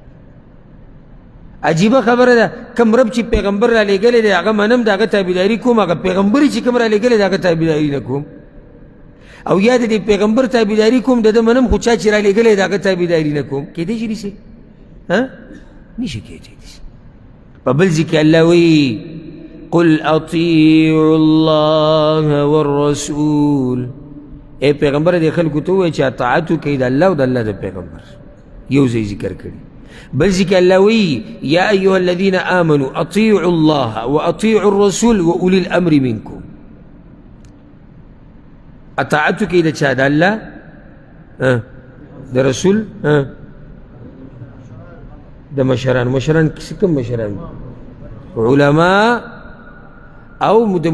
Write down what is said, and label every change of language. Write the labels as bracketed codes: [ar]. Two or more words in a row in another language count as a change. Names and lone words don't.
[ps] عجیبه خبره ده کم رب چې پیغمبر را لېږلی دی هغه منم د هغه تابعداري کوم هغه پیغمبر چې کوم را لېږلی د هغه تابعداري نه کوم او یا د دې پیغمبر تابعداري کوم د ده منم خو چا چې را لېږلی د هغه تابعداري نه کوم کېدی شي داسې نشي کېدی داسې په بل ځای کې الله وایي [ar] قل اطیعوا الله والرسول [ps] ای پیغمبر دې خلکو ته ووایه چې اطاعت وکړئ د الله او د الله د پیغمبر یو ځای ذکر کړي بل ځای کې الله وایي [ar] یا ایها الذین آمنوا اطیعوا الله واطیعوا الرسول واولی الامر منکم [ps] اطاعت وکړئ د چا د الله د رسول د مشران کوم مشران علماء او د